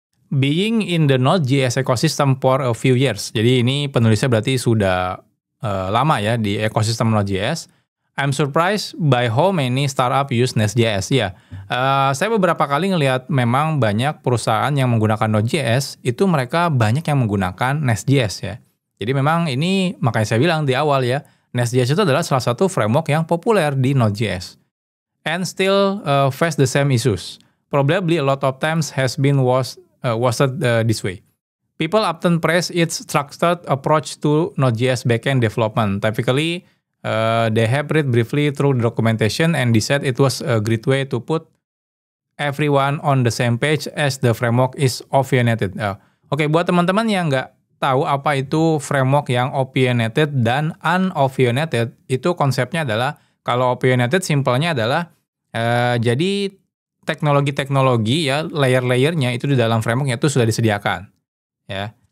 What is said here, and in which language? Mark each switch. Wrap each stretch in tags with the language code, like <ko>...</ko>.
<en>Being in the Node.js ecosystem for a few years.</en> <id>Jadi ini penulisnya berarti sudah lama ya di ekosistem Node.js.</id> <en>I'm surprised by how many startup use Nest.js.</en> <id>Ya, saya beberapa kali ngelihat memang banyak perusahaan yang menggunakan Node.js itu mereka banyak yang menggunakan Nest.js ya. Jadi memang ini makanya saya bilang di awal ya, Nest.js itu adalah salah satu framework yang populer di Node.js.</id> <en>And still face the same issues. Probably a lot of times has been washed this way. People often praise its structured approach to Node.js backend development. Typically, they have read briefly through the documentation and decide it was a great way to put everyone on the same page as the framework is opinionated.</en> <id>Oke, buat teman-teman yang nggak tahu apa itu framework yang opinionated dan unopinionated, itu konsepnya adalah, kalau opinionated simpelnya adalah, jadi teknologi-teknologi ya, layer-layernya itu di dalam frameworknya itu sudah disediakan. Ya.</id>